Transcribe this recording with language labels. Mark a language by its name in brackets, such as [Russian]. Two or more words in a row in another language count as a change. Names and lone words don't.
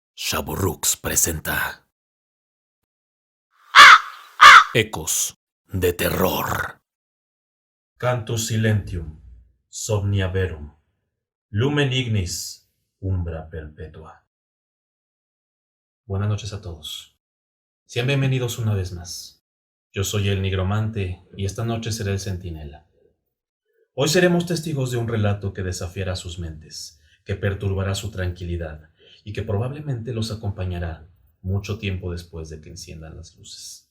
[Spanish] Shaburrux presenta Ecos de terror. [Latin] Cantus silentium, somnia verum, lumen ignis, umbra perpetua. [Spanish] Buenas noches a todos. Sean bienvenidos una vez más. Yo soy el nigromante y esta noche seré el centinela. Hoy seremos testigos de un relato que desafiará sus mentes, que perturbará su tranquilidad y que probablemente los acompañará mucho tiempo después de que enciendan las luces.